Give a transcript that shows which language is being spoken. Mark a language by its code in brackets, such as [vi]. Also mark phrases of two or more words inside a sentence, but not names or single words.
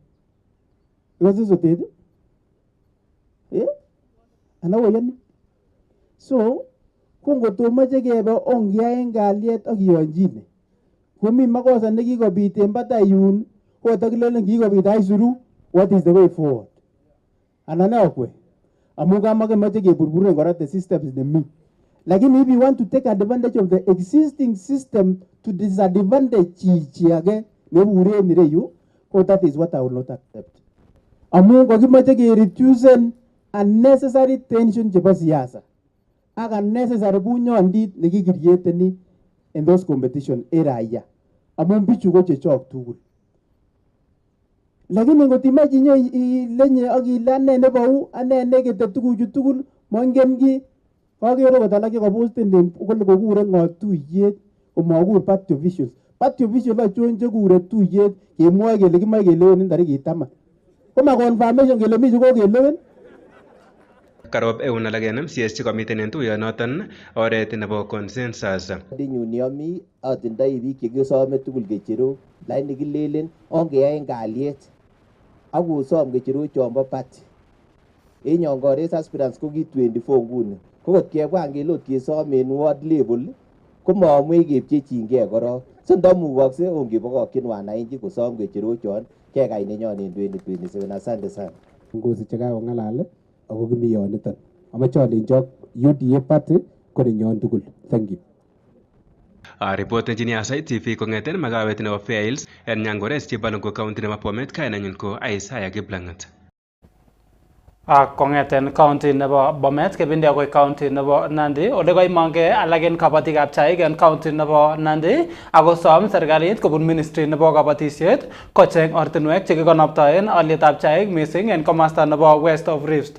[kln] Ikose sotet? Ana koyoni? So, ko ngotomache kebe ongiyaen kalyet ak kiyonjine. Komi makosa nekikobit en batai yun, ko takilelen kikobit aisuru, [en] what is the way forward? [kln] Ana ne okwe? Amu kamakemache keburburen kora [en] the systems [kln] nemi. [en] Lakini if you want to take advantage of the existing system to disadvantage [kln] chi age nebure nireyu, [en] ko that is what I will not accept. [kln] Amu kokimache ke [en] reduce unnecessary tension [kln] chebo siasa ak unnecessary bunyondit nekikirieteni [en] in those competition [kln] raia. Amu bichu ko chechok tugul. Lakini ngotimache ilenye ak ile ane nebo u ane nekete tuguchu tugul mongen ki kagere kot alak chekaposten kole kokure ng'o tuyet komakur [en] party officials. Party officials [kln] achon chekure tuyet kemwoe kele kimoe kelewen tarikit 10. Koma confirmation kele mi chekokelewen. Karob eun alak en MCS chekomiten en tuyonoton oret nebo consensus. Nyun yomi atindoi biik chekisome tugul kecherok lakini kilelen ongeyaen kalyet ak kosom kecherok chombo party. Enyongores aspirants ko ki 24 nguni. Ko kot kebwa ngele ot kesom en [en] ward level [kln] komamwei kepchechingei korok. So ndamukokse ongebokokyin wananchi kosom kecherok chon kekai nenyon en 2027. [sw] Asante sana. [kln] Ngosi chekakong'alal ako kimi yoniton. Amache alenjok UDA party ko nenyon tugul. [en] Thank you. Report engineer [kln] Aasai TV kong'eten makawet nebo Fails en Nyangores Chebalungu county nebo Bomet kainenyin ko Aasai Kiplangat. Kong'eten county nebo Bomet kebendi akoi county nebo Nandi ole koimongei alak en kabatikab chaik en county nebo Nandi ako som serikalit kobun ministry nebo kabatisiet kocheng ortinwek chekikonoptoen alyetab chaik missing en komasta nebo West of Rift.